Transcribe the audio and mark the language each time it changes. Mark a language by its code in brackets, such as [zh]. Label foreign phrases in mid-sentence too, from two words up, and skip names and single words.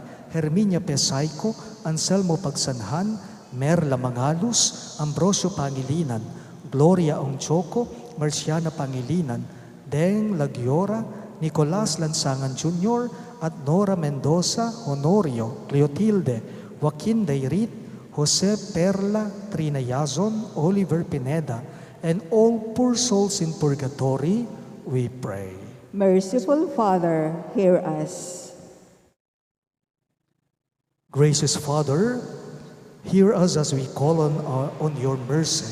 [en] Herminia Pesayco, Anselmo Pagsanhan, Merla Mangalus, Ambrosio Pangilinan, Gloria Ongchoco, Marciana Pangilinan, Deng Lagiora, Nicolas Lansangan Jr., at Nora Mendoza, Honorio, Cleotilde, Joaquin Dairit, Jose Perla, Trina Yazon, Oliver Pineda, and all poor souls in purgatory, we pray. Merciful Father, hear us. Gracious Father, hear us as we call on your mercy.